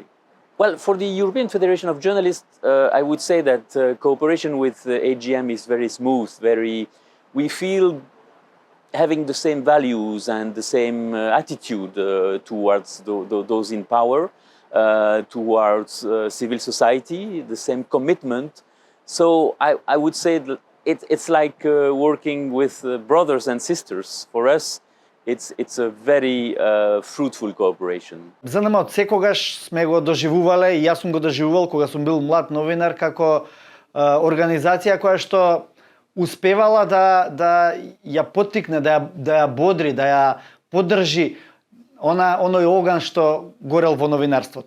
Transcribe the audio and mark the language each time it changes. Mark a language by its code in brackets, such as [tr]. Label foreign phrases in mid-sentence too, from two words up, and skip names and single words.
[en] Well, for the European Federation of Journalists, I would say that cooperation with AGM is very smooth, we feel having the same values and the same attitude towards those in power, towards civil society, the same commitment. So I would say that it's like working with brothers and sisters. For us, it's a very fruitful cooperation. [mk] ЗНМ од секогаш сме го доживувале и јас сум го доживувал кога сум бил млад новинар како организација која што успевала да ја поттикне, да ја бодри, да ја поддржи оној оган што горел во новинарството.